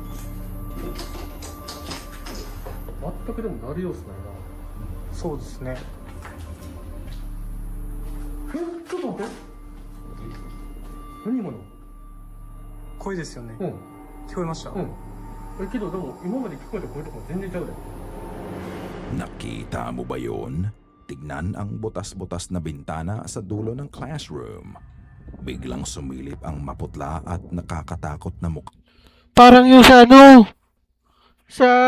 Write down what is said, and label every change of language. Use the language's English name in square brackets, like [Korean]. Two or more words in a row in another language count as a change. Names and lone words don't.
[Japanese] 全くでもなる様子ないな。そうですね。ちょっと待って。何今の？声ですよね。うん。聞こえました。うん。けどでも今まで聞こえた声とかも全然ちゃうで。 [Filipino] Nakita mo ba yon? tignan ang butas-butas na bintana sa dulo ng classroom. Biglang sumilip ang maputla at nakakatakot na mukha. Parang yung sa ano, sa...